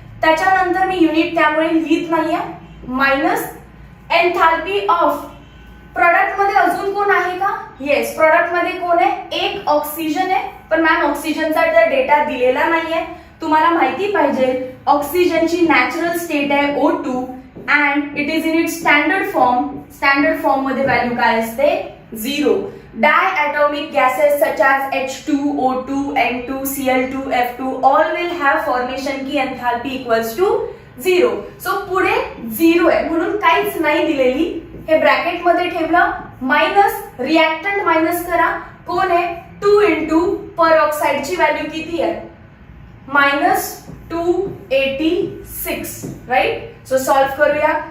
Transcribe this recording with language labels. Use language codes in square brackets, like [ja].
[mr] त्याच्यानंतर मी युनिट त्यामुळे लिहित नाहीये. मायनस एन्थाल्पी ऑफ प्रोडक्ट मध्ये अजून कोण आहे का? येस, प्रोडक्ट मध्ये कोण आहे? एक ऑक्सिजन आहे. पण मॅम ऑक्सिजनचा डेटा दिलेला नाहीये. तुम्हाला माहिती पाहिजे ऑक्सिजनची नॅचरल स्टेट आहे O2 [en] And it is in it standard form. [mr] Standard form मध्ये व्हॅल्यू काय असते? 0. [en] Diatomic gases such as H2O2, N2, Cl2, F2 all will have formation की enthalpy equals to 0. [mr] सो पुढे 0 आहे म्हणून काहीच नाही दिलेली. हे ब्रॅकेट मध्ये ठेवलं. मायनस रिॲक्टंट मायनस करा. कोण आहे? 2 into परऑक्साइडची व्हॅल्यू किती आहे? -286. राईट. सो सॉल्व्ह करूया.